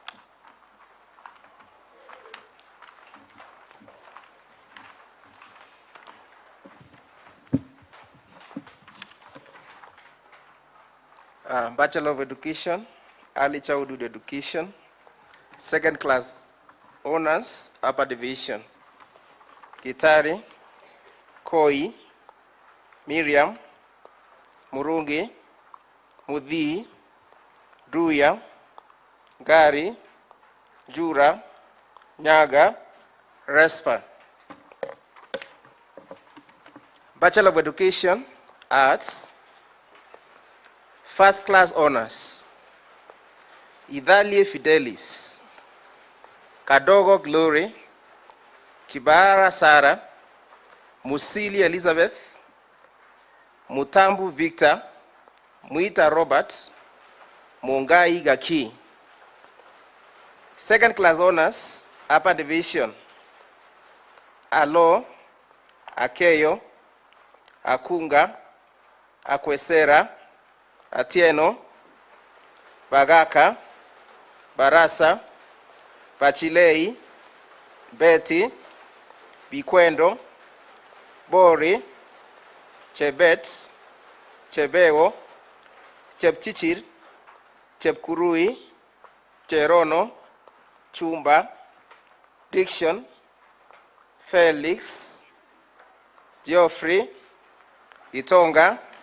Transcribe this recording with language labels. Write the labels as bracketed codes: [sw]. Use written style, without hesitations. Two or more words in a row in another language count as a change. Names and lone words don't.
[en] Bachelor of Education, Early Childhood Education, second class honors Upper Division, Gitari, Koi, Miriam, Murungi, Mudhi, Duya, Gari, Jura, Nyaga, Respa. Bachelor of Education, Arts, first class honors, Idhalie Fidelis, Kadogo Glory, Kibara Sara, Musili Elizabeth, Mutambu Victor, Muita Robert, Mungai Gaki. Second class honors, Upper Division, Alo, Akeyo, Akunga, Akwesera, Atieno, Bagaka, Barasa, Bachilei, Betty, Bikwendo, Bori, Chebet, Chebeo, Chepchichir, Chepkurui, Cherono, Chumba, Diction, Felix, Geoffrey, Itonga,